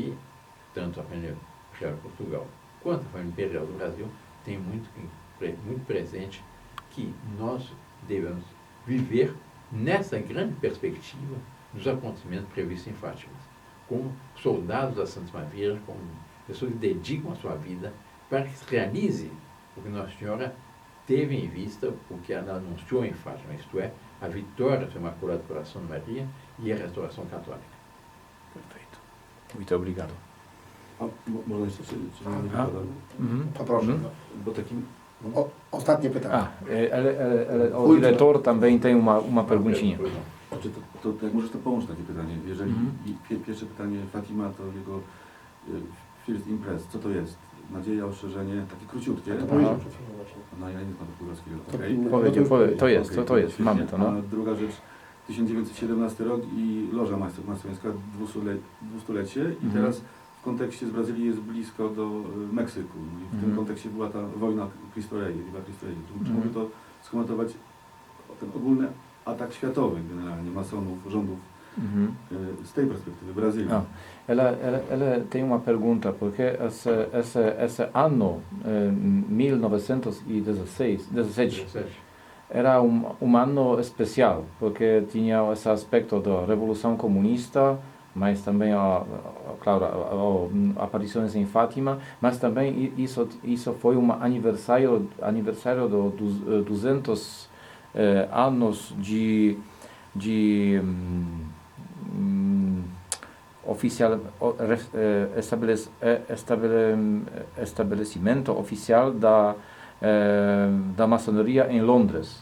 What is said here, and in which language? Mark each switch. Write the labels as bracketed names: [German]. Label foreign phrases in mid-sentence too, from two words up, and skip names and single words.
[Portuguese] E tanto a família Real de Portugal, quanto à família imperial do Brasil, tem muito presente que nós devemos viver nessa grande perspectiva dos acontecimentos previstos em Fátima, como soldados da Santíssima Virgem, como pessoas que dedicam a sua vida para que se realize o que Nossa Senhora teve em vista, o que ela anunciou em Fátima, isto é, a vitória do Imaculado Coração de Maria e a restauração católica. Perfeito. Muito obrigado. [Polish] Można jeszcze Poproszę. Bo takim... Ostatnie pytanie. [Portuguese] O diretor também tem uma perguntinha. [Polish] Czy jak możesz to połączyć takie pytanie? Jeżeli pierwsze pytanie Fatima to jego [English] First Impress, [Polish] co to jest? Nadzieja, ostrzeżenie, takie króciutkie. To powiedział przed chwilą właśnie. No ja nie znam polskiego. To jest, mamy to. No. A druga rzecz, 1917 rok i Loża Masońska, 200-lecie i teraz w kontekście z Brazylii jest blisko do Meksyku. I w tym kontekście była ta wojna Cristo Rey, [Spanish] Viva Cristo Rey. [Polish] Czy mógłby to skomentować, ten ogólny atak światowy generalnie, masonów, rządów z tej perspective, Brasília. [Portuguese] Ela tem uma pergunta, porque esse ano, 1917, era ano especial, porque tinha esse aspecto da Revolução Comunista, mas também, claro, aparições em Fátima, mas também isso foi aniversário dos 200 anos de estabelecimento oficial da maçonaria em Londres.